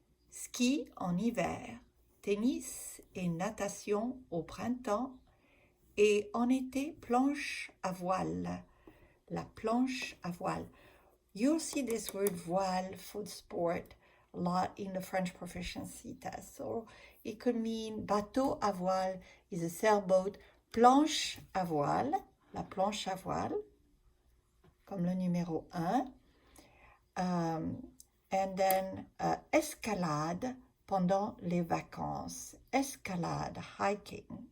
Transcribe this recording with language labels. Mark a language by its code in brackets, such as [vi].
[fr] Ski en hiver, tennis et natation au printemps et en été planche à voile. La planche à voile. [en] You'll see this word voile for sport a lot in the French proficiency test. So it could mean [fr] bateau à voile [en] is a sailboat, [fr] planche à voile, la planche à voile, comme le numéro 1. [en] And then [fr] escalade pendant les vacances, escalade, hiking.